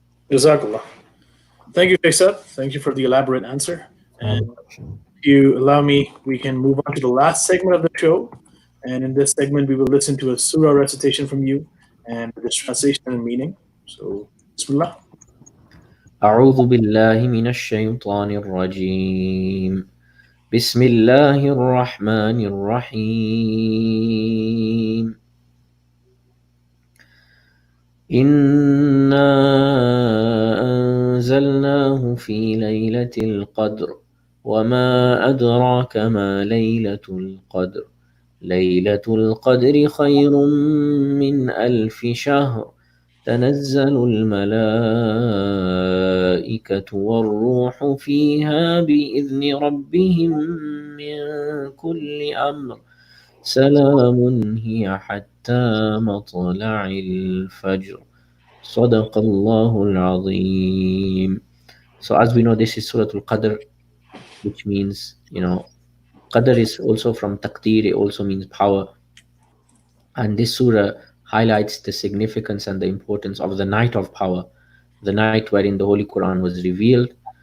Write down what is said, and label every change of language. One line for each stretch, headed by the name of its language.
English: Jazakallah. Thank you, Faisal. Thank you for the elaborate answer. I have And a question. if you allow me, we can move on to the last segment of the show. And in this segment, we will listen to a surah recitation from you and its translation and meaning. So, Bismillah.
Arabic: أعوذ بالله من الشيطان الرجيم. بسم الله الرحمن الرحيم. إنا أنزلناه في ليلة القدر وما أدراك ما ليلة القدر ليلة القدر خير من ألف شهر تنزل الملائكة والروح فيها بإذن ربهم من كل أمر سلام هي حتى مطلع الفجر صدق الله العظيم.
English: So as we know, this is Surah Al-Qadr, which means, Qadr is also from Taqdeer, it also means power. And this surah highlights the significance and the importance of the night of power, the night wherein the Holy Quran was revealed.